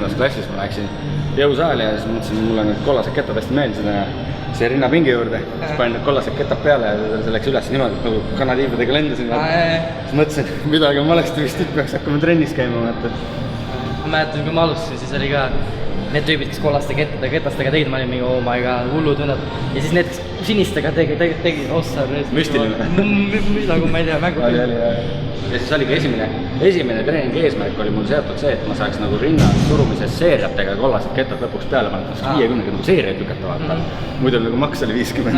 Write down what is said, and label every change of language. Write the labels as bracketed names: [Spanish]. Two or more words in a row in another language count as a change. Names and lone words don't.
[Estonian] klassis, ma läksin jõusaali ja siis mõtlesin, mul on need kollased kettad hästi meeldisid ja see rinnapingi juurde, siis panin need kollased kettad peale ja see läks üles niimoodi, nagu kanaliibadega lendasin. Siis mõtlesin, midagi on valesti, vist peaks hakkama trennis käima. Ma mäletan, kui ma alustasin, siis oli ka need tüübid, kes kollaste ketastega tegid, ma olin mingi [English] oh my god, [Estonian] hullud vennad. Ja siis need sinistega tegid, ossa. Müstiline. Nagu ma ei tea, mängu. Ja siis oligi esimene treeningi eesmärk oli mul seotud see, et ma saaks nagu rinnas surumises seeriatega kollased kettad lõpuks peale panna, et 50-ga nagu seeriaid lükata vaata. Muidu nagu maks oli 50.